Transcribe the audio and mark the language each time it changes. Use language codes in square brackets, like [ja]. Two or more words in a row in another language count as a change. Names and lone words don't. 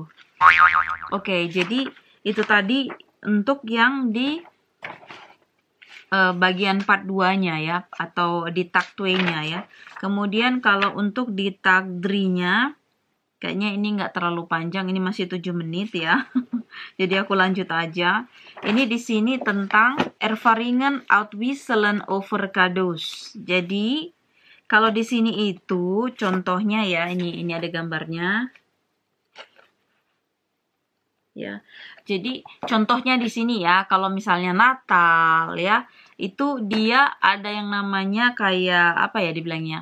[id] Oke, jadi itu tadi untuk yang di bagian part 2-nya ya, atau di tag 2-nya ya. Kemudian kalau untuk di tag 3-nya, kayaknya ini nggak terlalu panjang, ini masih 7 menit ya. Jadi aku lanjut aja. Ini di sini tentang [nl] ervaringen uitwisselen over cadeaus. [id] Jadi kalau di sini itu contohnya ya, ini ada gambarnya. Ya. Jadi contohnya di sini ya, kalau misalnya Natal ya, itu dia ada yang namanya kayak apa ya dibilangnya?